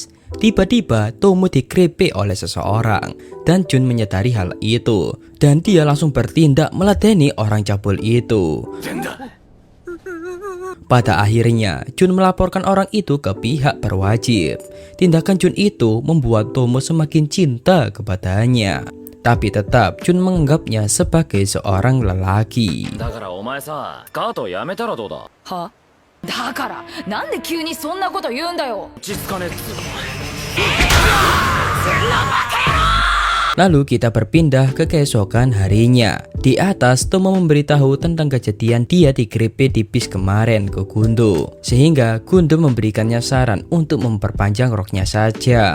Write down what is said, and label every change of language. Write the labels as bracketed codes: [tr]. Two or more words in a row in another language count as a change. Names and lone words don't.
[id] Tiba-tiba Tomo dikrepek oleh seseorang dan Jun menyadari hal itu dan dia langsung bertindak meladeni orang cabul itu. Pada akhirnya Jun melaporkan orang itu ke pihak berwajib. Tindakan Jun itu membuat Tomo semakin cinta kepadanya. Tapi tetap Jun menganggapnya sebagai seorang lelaki. [ja] だからなんで急にそんなこと言うんだよ。 [id] Lalu kita berpindah ke keesokan harinya. Di atas Tomo memberitahu tentang kejadian dia dikrepek di bis kemarin ke Gundo. Sehingga Gundo memberikannya saran untuk memperpanjang roknya saja.